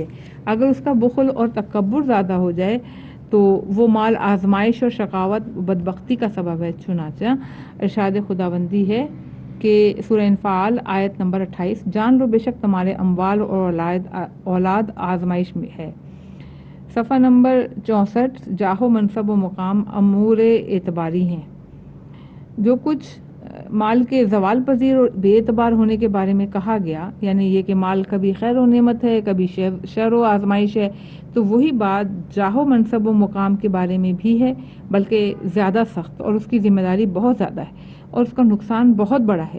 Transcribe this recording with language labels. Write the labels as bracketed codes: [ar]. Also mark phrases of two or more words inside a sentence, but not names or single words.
[ur] اگر اس کا بخل اور تکبر زیادہ ہو جائے تو وہ مال آزمائش اور شقاوت بدبختی کا سبب ہے۔ چنانچہ ارشاد خداوندی ہے کہ سورہ انفال آیت نمبر 28، جان لو بے شک تمہارے اموال اور اولاد آزمائش میں ہے۔ صفحہ نمبر 64، جاہ و منصب و مقام امور اعتباری ہیں۔ جو کچھ مال کے زوال پذیر اور بے اعتبار ہونے کے بارے میں کہا گیا، یعنی یہ کہ مال کبھی خیر و نعمت ہے، کبھی شر و آزمائش ہے، تو وہی بات جاہ و منصب و مقام کے بارے میں بھی ہے، بلکہ زیادہ سخت، اور اس کی ذمہ داری بہت زیادہ ہے اور اس کا نقصان بہت بڑا ہے۔